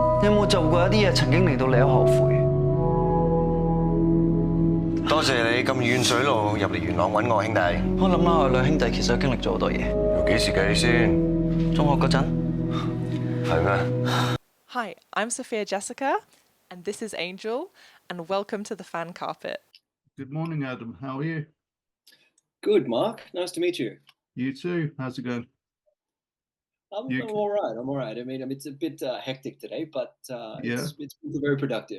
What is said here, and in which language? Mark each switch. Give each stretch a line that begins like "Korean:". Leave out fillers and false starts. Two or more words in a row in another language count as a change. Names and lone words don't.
Cantonese: 有冇做過一啲嘢曾經令到你好後悔？多謝你咁遠水路入嚟元朗揾我，兄弟。我諗下，我兩兄弟其實都經歷咗好多嘢。由幾時計先？中學嗰陣。係咩？
English: Hi, I'm Sophia Jessica, and this is Angel, and welcome to the fan carpet. Good morning, Adam. How are you? Good, Mark. Nice to meet you. You too. How's it going? I'm all right. I'm all right. I mean, it's a bit hectic today, but it's been very productive.